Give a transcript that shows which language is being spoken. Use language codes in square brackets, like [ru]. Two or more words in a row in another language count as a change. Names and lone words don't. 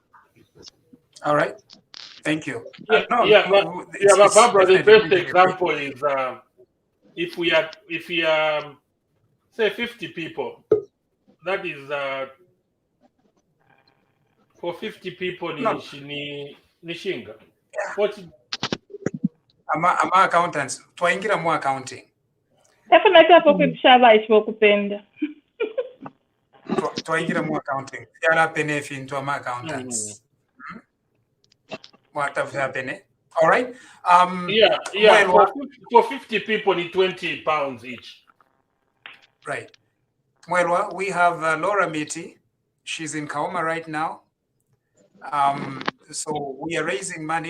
[en] All right. Thank you. But Barbara, the best example is if we say 50 people, that is for 50 people nishinga. 40. [bem] Ama accountants. Twaingira mu accounting. Definitely hapo kushaba ishokupenda. Twaingira mu accounting. Yala pene [en] into ama accountants. What have happened? All right. For 50 people, it's 20 pounds each. Right. Well, we have Laura Miti. She's in Kaoma right now. So we are raising money.